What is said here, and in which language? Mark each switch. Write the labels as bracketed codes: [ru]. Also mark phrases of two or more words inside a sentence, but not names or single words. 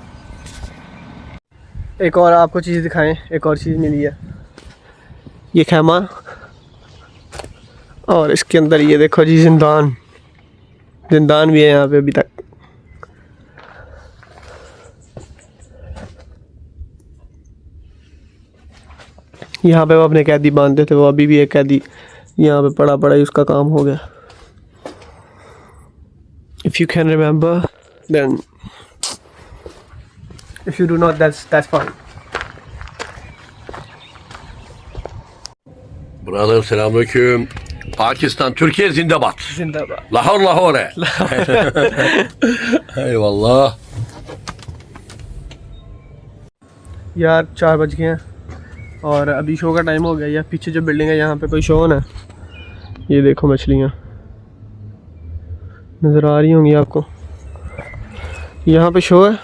[ur] ایک اور آپ کو چیز دکھائیں، ایک اور چیز ملی ہے، یہ خیمہ، اور اس کے اندر یہ دیکھو جی زندان بھی ہے یہاں پہ ابھی تک. یہاں پہ وہ اپنے قیدی باندھتے تھے، وہ ابھی بھی ایک قیدی یہاں پہ پڑا ہی اس کا کام ہو گیا. [en] If you can remember, then if you do not, that's fine. Brother, [tr] selamünaleyküm. Pakistan, Türkiye zindabat. [ur] जिंदाबाद। [tr] Lahore, Lahore. Eyvallah. [ur] یار 4 بج گئے ہیں اور ابھی شو کا ٹائم ہو گیا. یار پیچھے جو بلڈنگ ہے یہاں پہ کوئی شو ہونا ہے، یہ دیکھو مچھلیاں نظر آ رہی ہوں گی آپ کو، یہاں پہ شو ہے.